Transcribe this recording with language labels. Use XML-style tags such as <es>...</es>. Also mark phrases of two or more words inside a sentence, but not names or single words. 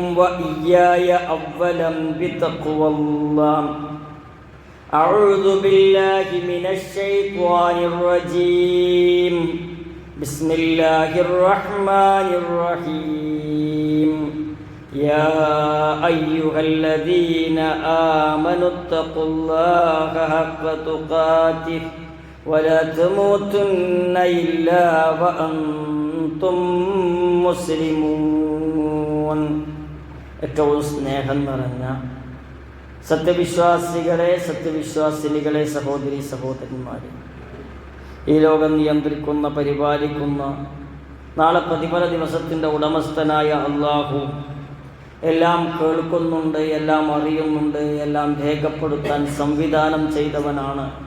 <ar>وإياي أولا بتقوى الله أعوذ بالله من الشيطان الرجيم بسم الله الرحمن الرحيم يا أيها الذين آمنوا اتقوا الله حق تقاته ولا تموتن إلا وأنتم</ar> <ml>مسلمون ഏറ്റവും സ്നേഹം നിറഞ്ഞ സത്യവിശ്വാസികളെ സത്യവിശ്വാസിനികളെ സഹോദരി സഹോദരന്മാരെ, ഈ ലോകം നിയന്ത്രിക്കുന്ന പരിപാലിക്കുന്ന നാളെ പ്രതിഫല ദിവസത്തിൻ്റെ ഉടമസ്ഥനായ അള്ളാഹു എല്ലാം കേൾക്കുന്നുണ്ട്, എല്ലാം അറിയുന്നുണ്ട്, എല്ലാം രേഖപ്പെടുത്താൻ സംവിധാനം ചെയ്തവനാണ്,</ml>